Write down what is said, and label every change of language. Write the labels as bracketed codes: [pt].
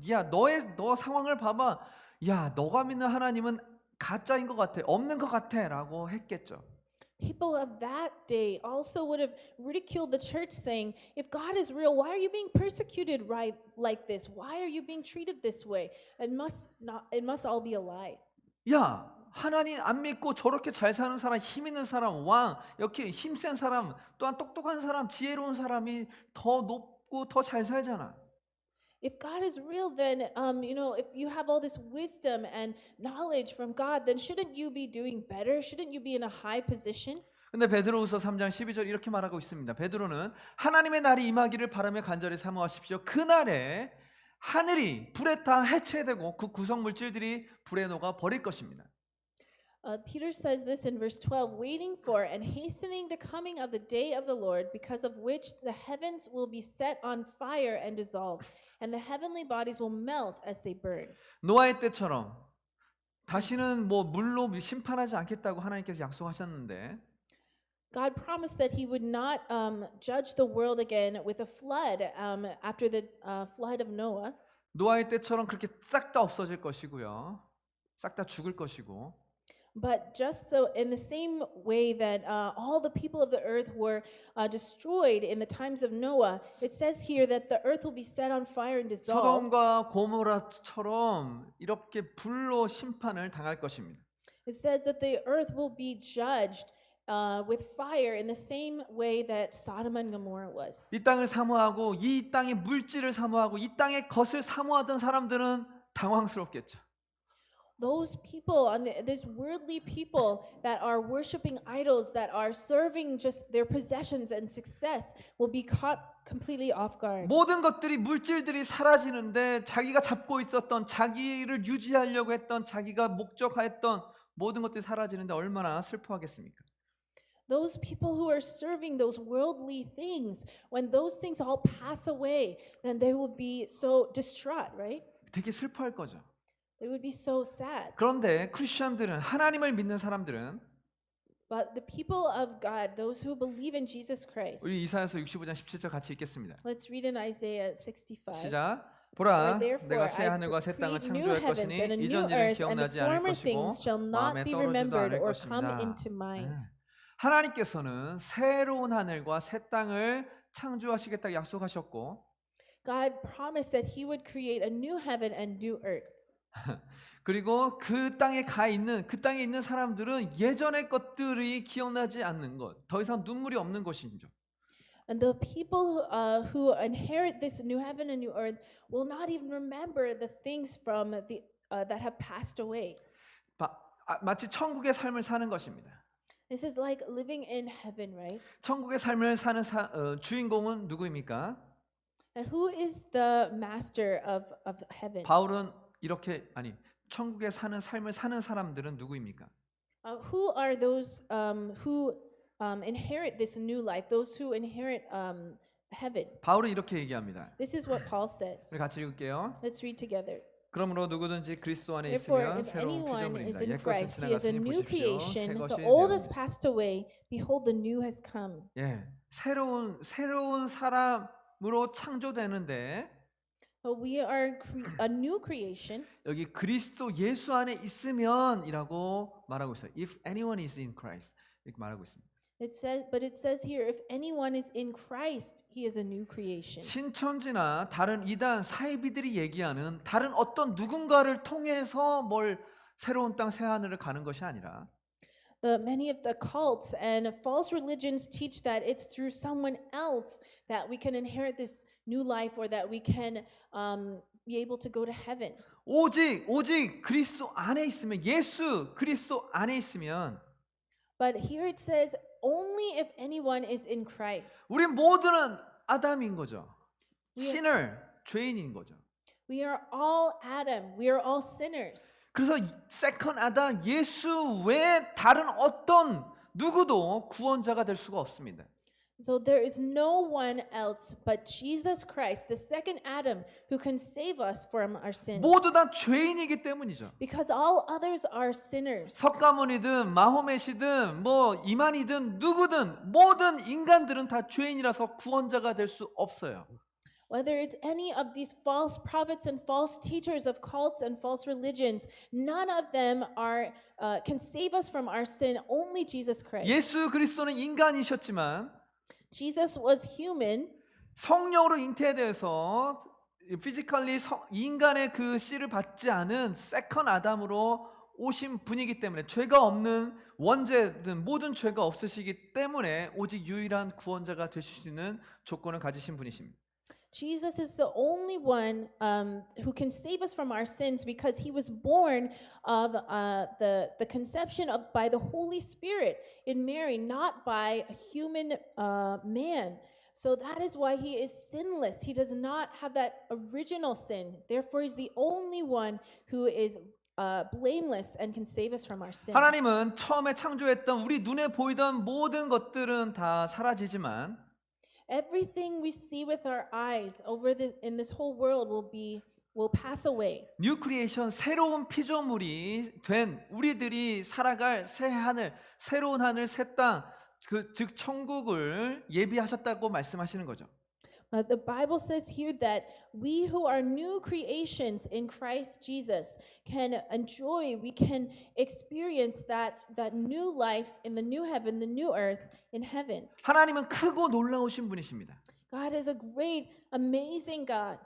[ko] 야 너 상황을 봐봐. 야 너가 믿는 하나님은 가짜인 것 같아. 없는 것 같아 라고 했겠죠. [en] People of that day also would have ridiculed the church, saying, if God is real, why are you being persecuted right like this? Why are you being treated this way? It must all be a lie. [ko] 야 하나님 안 믿고 저렇게 잘 사는 사람, 힘 있는 사람, 왕, 이렇게 힘센 사람, 또한 똑똑한 사람, 지혜로운 사람이 더 높고 더 잘 살잖아. [en] If God is real, then, if you have all this wisdom and knowledge from God, then shouldn't you be doing better? Shouldn't you be in a high position? [ko] 근데 베드로후서 3장 12절 이렇게 말하고 있습니다. 베드로는 하나님의 날이 임하기를 바라며 간절히 사모하십시오. 그날에 하늘이 불에 타 해체되고 그 구성 물질들이 불에 녹아 버릴 것입니다. [en] Peter says this in verse 12, waiting for and hastening the coming of the day of the Lord, because of which the heavens will be set on fire and dissolved, and the heavenly bodies will melt as they burn. [ko] 노아의 때처럼 다시는 물로 심판하지 않겠다고 하나님께서 약속하셨는데 [en] God promised that He would not judge the world again with a flood after the flood of Noah. [ko] 노아의 때처럼 그렇게 싹 다 없어질 것이고요. 싹 다 죽을 것이고 [en] But just in the same way that all the people of the earth were destroyed in the times of Noah, it says here that the earth will be set on fire and dissolved. [ko] 소돔과 고모라처럼 이렇게 불로 심판을 당할 것입니다. [en] It says that the earth will be judged with fire in the same way that Sodom and Gomorrah was. [ko] 이 땅을 사모하고 이 땅의 물질을 사모하고 이 땅의 것을 사모하던 사람들은 당황스럽겠죠. [en] Those people, these worldly people that are worshiping idols, that are serving just their possessions and success, will be caught completely off guard. [ko] 모든 것들이 물질들이 사라지는데 자기가 잡고 있었던 자기를 유지하려고 했던 자기가 목적하였던 모든 것들이 사라지는데 얼마나 슬퍼하겠습니까? [en] Those people who are serving those worldly things, when those things all pass away, then they will be so distraught, right? [ko] 되게 슬퍼할 거죠. [en] They would be so sad. [ko] 그런데 크리스천들은 하나님을 믿는 사람들은 [en] But the people of God, those who believe in Jesus Christ, [ko] 우리 이사야서 65장 17절 같이 읽겠습니다. [en] let's read in Isaiah 65. [ko] 시작. 보라, [en] Therefore, [ko] 내가 새 [en] I [ko] 하늘과 새 땅을 [en] create new [ko] 창조할 [en] heavens and a [ko] 것이니 [en] new [ko] 이전 일은 [en] earth, and the [ko] 기억나지 않을 [en] former [ko] 것이고 [en] things shall not [ko] 마음에 [en] be [ko] 떨어지지도 [en] remembered [ko] 않을 [en] or come [ko] 것입니다. [en] into mind. [ko] 하나님께서는 새로운 하늘과 새 땅을 창조하시겠다고 약속하셨고 [en] God promised that He would create a new heaven and new earth. [ko] 그리고 그 땅에 있는 사람들은 예전의 것들이 기억나지 않는 것, 더 이상 눈물이 없는 것이죠. [en] And the people who inherit this new heaven and new earth will not even remember the things from that have passed away. [ko] 마치 천국의 삶을 사는 것입니다. [en] This is like living in heaven, right? [ko] 천국의 삶을 사는 주인공은 누구입니까? [en] And who is the master of heaven? [ko] 바울은 천국에 사는 삶을 사는 사람들은 누구입니까? [en] Who are those who inherit this new life? Those who inherit heaven. [ko] 바울은 이렇게 얘기합니다. [en] This is what Paul says. [ko] 우리 같이 읽을게요. [en] Let's read together. [ko] 그러므로 누구든지 그리스도 안에 [en] Therefore, [ko] 있으면 [en] if [ko] 새로운 [en] anyone is in [ko] 옛것은 [en] Christ, he is a [ko] 지나갔으니 [en] new [ko] 보십시오. [en] creation. [ko] 새 [en] The [ko] 것이 [en] old has [ko] 되었습니다. [en] passed away. Behold, the new has come. [ko] 예, 새로운 사람으로 창조되는데 [en] But we are a new creation. [ko] 여기 그리스도 예수 안에 있으면이라고 말하고 있어요. [en] If anyone is in Christ [ko] 이렇게 말하고 있습니다. [en] It says here, if anyone is in Christ, he is a new creation. [ko] 신천지나 다른 이단 사이비들이 얘기하는 다른 어떤 누군가를 통해서 새로운 땅 새 하늘을 가는 것이 아니라 [en] Many of the cults and false religions teach that it's through someone else that we can inherit this new life or that we can be able to go to heaven. [ko] 오직 그리스도 안에 있으면 예수 그리스도 안에 있으면 [en] But here it says, only if anyone is in Christ. [ko] 우리 모두는 아담인 거죠. [en] We are- [ko] sinner, 죄인인 거죠. [en] We are all Adam. We are all sinners. [ko] 그래서 세컨 아담 예수 외에 다른 어떤 누구도 구원자가 될 수가 없습니다. [en] So there is no one else but Jesus Christ, the second Adam, who can save us from our sins. [ko] 모두 다 죄인이기 때문이죠. [en] Because all others are sinners. [ko] 석가모니든 마호메시든 뭐 이만희든 누구든 모든 인간들은 다 죄인이라서 구원자가 될 수 없어요. [en] Whether it's any of these false prophets and false teachers of cults and false religions, none of them can save us from our sin. Only Jesus Christ. [ko] 예수 그리스도는 인간이셨지만 [en] Jesus was human, [ko] 성령으로 잉태되어서 피지컬리 인간의 그 씨를 받지 않은 세컨 아담으로 오신 분이기 때문에 죄가 없는 원죄든 모든 죄가 없으시기 때문에 오직 유일한 구원자가 되실 수 있는 조건을 가지신 분이십니다. [en] Jesus is the only one who can save us from our sins because he was born of the conception of by the Holy Spirit in Mary, not by a human man. So that is why he is sinless. He does not have that original sin. Therefore, he's the only one who is blameless and can save us from our sin. [ko] 하나님은 처음에 창조했던 우리 눈에 보이던 모든 것들은 다 사라지지만 [en] Everything we see with our eyes in this whole world will pass away. 뉴 크리에이션 [ko] 새로운 피조물이 된 우리들이 살아갈 새 하늘, 새로운 하늘, 새 땅, 즉 천국을 예비하셨다고 말씀하시는 거죠. [en] The Bible says here that we who are new creations in Christ Jesus can enjoy, we can experience that new life in the new heaven, the new earth in heaven. [ko] 하나님은 크고 놀라우신 분이십니다. [en] God is a great, amazing God.